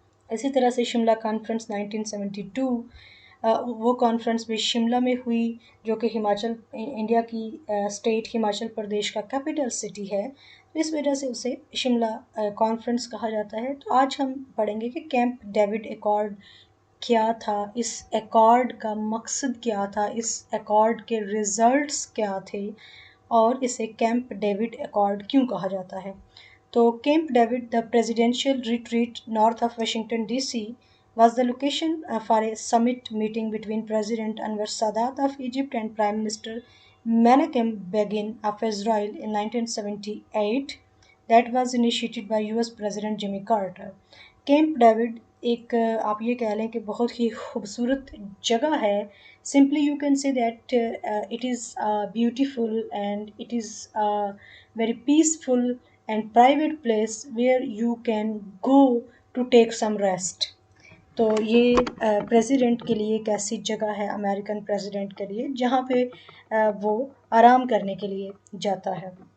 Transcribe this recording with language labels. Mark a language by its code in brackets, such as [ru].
[hi] इसी तरह से शिमला कॉन्फ्रेंस 1972 वो कॉन्फ्रेंस भी शिमला में हुई जो कि हिमाचल इंडिया की स्टेट हिमाचल प्रदेश का कैपिटल सिटी है, तो इस वजह से उसे शिमला कॉन्फ्रेंस कहा जाता है। तो आज हम पढ़ेंगे कि कैंप डेविड एकॉर्ड क्या था, इस एकॉर्ड का मकसद क्या था, इस एकॉर्ड के रिजल्ट्स क्या थे और इसे कैंप डेविड एकॉर्ड क्यों कहा जाता है। [en] तो Camp David, the presidential retreat north of Washington DC, was the location for a summit meeting between President Anwar Sadat of Egypt and Prime Minister Menachem Begin of Israel in 1978 that was initiated by US President Jimmy Carter. [hi] Camp David एक आप ये कह लें कि बहुत ही खूबसूरत जगह है। [en] Simply you can say that it is beautiful and it is very peaceful and private place where you can go to take some rest. [hi] तो ये प्रेसिडेंट के लिए एक ऐसी जगह है, अमेरिकन प्रेसिडेंट के लिए, जहाँ पे वो आराम करने के लिए जाता है।